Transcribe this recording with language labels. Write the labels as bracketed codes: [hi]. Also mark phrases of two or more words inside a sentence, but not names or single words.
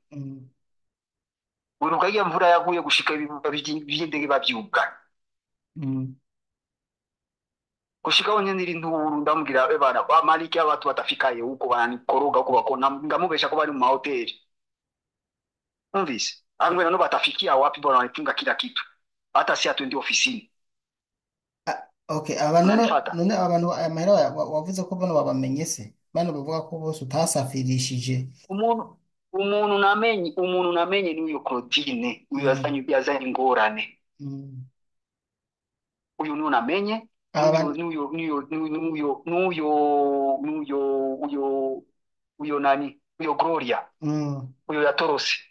[rn] Urukagira mvura yaguye gushika ibindege bavyuka. Gushika onye ndiri nduru ndamubwira bana amaliki abantu batafikaye huko bananikoroga kuba ko ndamubesha ko bari mu mahoteli. Umvise angwe nano [sw] batafikia wapi bwana, wanifunga kila kitu hata si atuendi ofisini. [rn] Okay, none abantu amahera wavuze ko bano babamenye se, bano bavuga ko bose utasafirishije. Umuntu namenye ni uyo Claudine, uyo yazanye ingorane. Uyu niwe namenye, uyo nani, uyo Gloria, uyo yatorose.